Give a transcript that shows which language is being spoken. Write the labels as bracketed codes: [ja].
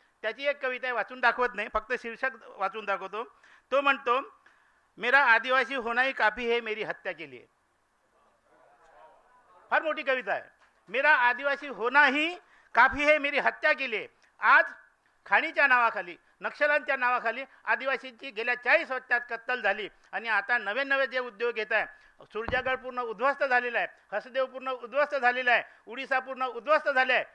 [mr] त्याची एक कविता आहे, वाचून दाखवत नाही, फक्त शीर्षक वाचून दाखवतो। तो म्हणतो, [hi] मेरा आदिवासी होना ही काफी है मेरी हत्या के लिए। [mr] फार मोठी कविता आहे। [hi] मेरा आदिवासी होना ही काफी है मेरी हत्या के लिए। [mr] आज खाणीच्या नावाखाली, नक्षलांच्या नावाखाली आदिवासींची गेल्या 40 वर्षात कत्तल झाली। आणि आता नवे जे उद्योग येत आहे, सुरजागड पूर्ण उद्ध्वस्त झालेला आहे, हसदेव पूर्ण उद्ध्वस्त झालेला आहे, उडीसा पूर्ण उद्ध्वस्त झाले आहे।